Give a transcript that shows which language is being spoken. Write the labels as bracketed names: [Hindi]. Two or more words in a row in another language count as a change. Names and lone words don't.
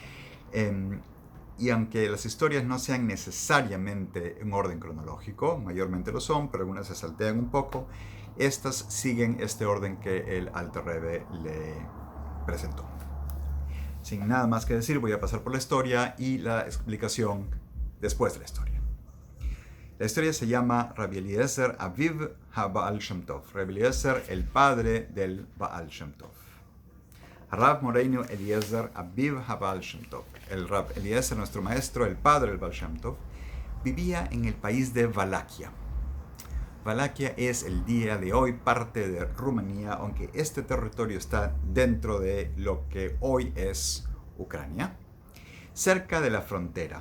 [Spanish] Y aunque las historias no sean necesariamente en orden cronológico, mayormente lo son, pero algunas se saltean un poco, estas siguen este orden que el Alter Rebbe le presentó. Sin nada más que decir, voy a pasar por la historia y la explicación después de la historia. La historia se llama Rabbi Eliezer Aviv HaBaal Shem Tov. Rabbi Eliezer, el padre del Baal Shem Tov. [Hebrew] רב מורנו אליעזר אביו הבעל שם טוב. [Spanish] El Rav Eliezer, nuestro maestro, el padre del Baal Shem Tov, vivía en el país de Valaquia. Valaquia es el día de hoy parte de Rumanía, aunque este territorio está dentro de lo que hoy es Ucrania, cerca de la frontera.